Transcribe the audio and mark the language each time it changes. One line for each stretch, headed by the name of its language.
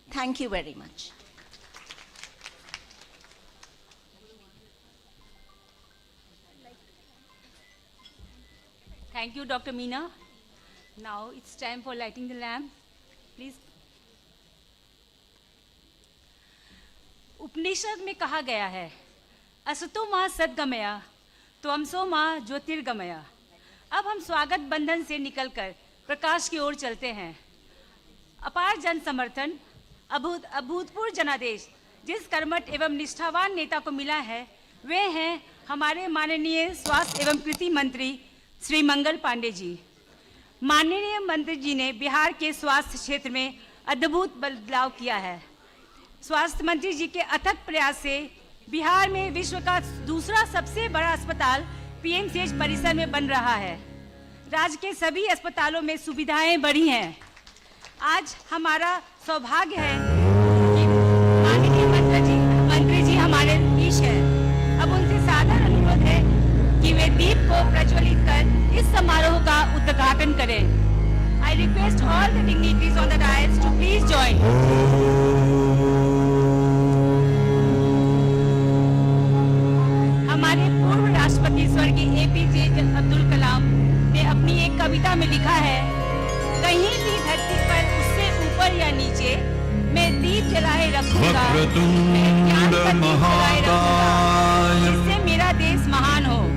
English: Thank you very much. Thank you, Dr. Meena. Now it's time for lighting the lamp. Please.
Hindi: उपनिषद में कहा गया है,
Sanskrit: असतो मां सद्गमया, त्वमसो मां ज्योतिर्गमया।
Hindi: अब हम स्वागत बंधन से निकलकर प्रकाश की ओर चलते हैं। अपार जन समर्थन, अभूतपूर्व जनादेश जिस कर्मठ एवं निष्ठावान नेता को मिला है, वे हैं हमारे माननीय स्वास्थ्य एवं कृषि मंत्री श्री मंगल पांडे जी। माननीय मंत्री जी ने बिहार के स्वास्थ्य क्षेत्र में अद्भुत बदलाव किया है। स्वास्थ्य मंत्री जी के अथक प्रयास से बिहार में विश्व का दूसरा सबसे बड़ा अस्पताल पीएमसीएच परिसर में बन रहा है। राज्य के सभी अस्पतालों में सुविधाएं बढ़ी हैं। आज हमारा सौभाग्य है कि माननीय मंत्री जी हमारे बीच हैं। अब उनसे सादर अनुरोध है कि वे दीप को प्रज्वलित कर इस समारोह का उद्घाटन करें।
English: I request all the dignitaries on the dais to please join.
Hindi: हमारे पूर्व राष्ट्रपति स्वर्गीय APJ अब्दुल कलाम ने अपनी एक कविता में लिखा है, कहीं भी धरती पर उससे ऊपर या नीचे मैं दीप जलाए रखूंगा, मैं ज्ञान का दीप जलाए रखूंगा, जिससे मेरा देश महान हो।